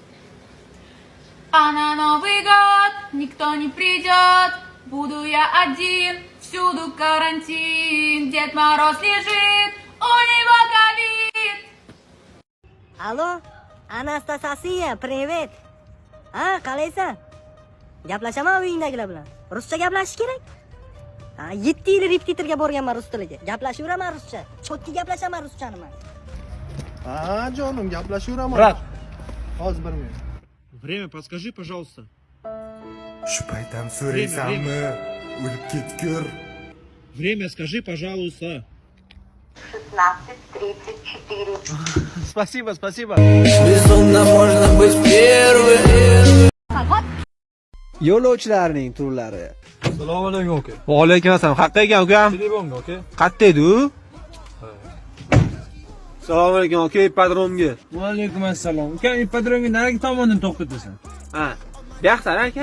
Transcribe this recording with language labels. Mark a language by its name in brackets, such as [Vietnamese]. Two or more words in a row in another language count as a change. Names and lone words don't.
[Russian] А на Новый год никто не придет, буду я один, всюду карантин, Дед Мороз лежит, у него ковид. Алло, Anastasiya, привет. [Uzbek] Qalaysan? Gaplashaman uyingdagilar bilan. Ruscha gaplashish kerak. 7 yil repetitorga borganman rus tiliga. Gaplashaveraman ruscha. Chotki gaplashaman ruschani men. Jonim, gaplashaveraman. [Russian] Брат, [Uzbek] Hozir 1 minut. [Russian] Время подскажи, пожалуйста. [Uzbek] Shu paytam so'raysanmi? O'lib ketgur. [Russian] Время скажи, пожалуйста. 16:34. Спасибо, спасибо. Безумно можно быть первым. [Uzbek] Yo'lovchilarning turlari. Assalomu alaykum aka. Va alaykum assalom. Qayerqa ekan ukam? Telefonga aka. Qayerda edi u? Assalomu alaykum aka, ippadromga. Va alaykum assalom. Ukam ippadromga narigi tomondan to'xtatasan. Ha. Bu yoqdan aka?